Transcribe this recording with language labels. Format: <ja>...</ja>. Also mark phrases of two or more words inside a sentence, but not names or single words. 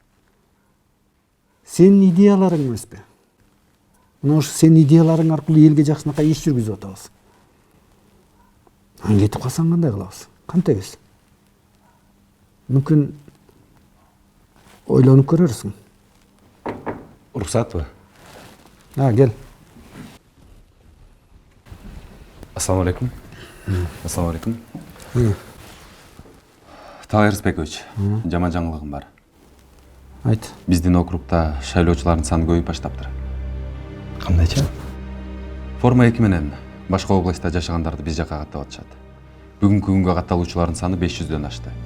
<ky>Сенин идеяларың эмеспи? Мына ушу сенин идеяларың аркылуу элге жакшынакай иш жүргүзүп атабыз. Анан кетип калсаң кандай кылабыз? Кантебиз? Мүмкүн ойлонуп көрөрсүң. Уруксатбы? Кел.</ky> <ar>السلام عليكم. السلام عليكم.</ar> <ky>Таалай Рысбекович, жаман жаңылыгым бар. Айт. Биздин округда шайлоочулардын саны көбөйүп баштаптыр. Кандайча? Форма 2 менен башка областта жашагандарды биз жакка каттап атышат. Бүгүнкү күнгө катталуучулардын саны 500дөн ашты.</ky>